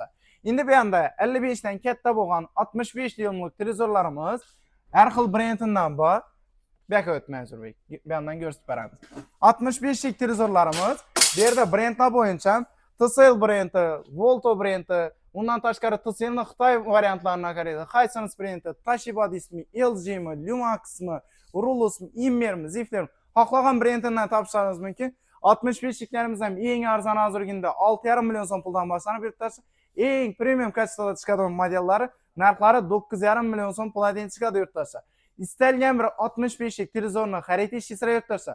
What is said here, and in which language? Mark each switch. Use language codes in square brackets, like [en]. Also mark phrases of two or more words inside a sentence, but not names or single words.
[uz] Endi bu yerda 55 dan katta bo'lgan 65 dyumlik televizorlarimiz har xil brendindan bor. Bu yerga o'tmaymiz, Urbek. Bu yerdan ko'rsatib beramiz. 65 lik televizorlarimiz bu yerda brendlar bo'yicha TCL brendi, Volto brendi, undan tashqari TCLning Xitoy variantlarini qaraydi. Hisense brendi, Toshiba ismi, LG mi, Lumax mi, Rulus mi, Immer mi, Zifler mi, xohlagan brendindan topishingiz mumkin. 65 liklarimiz ham eng arzon hozirgi kunda 6,5 million so'm puldan boshlanib yurtdoshlar. Eng premium kachestada chiqadigan modellari narxlari 9,5 million so'm puldan chiqadi yurtdoshlar. Istalgan bir 65 lik televizorni xarid etishingizlar yurtdoshlar.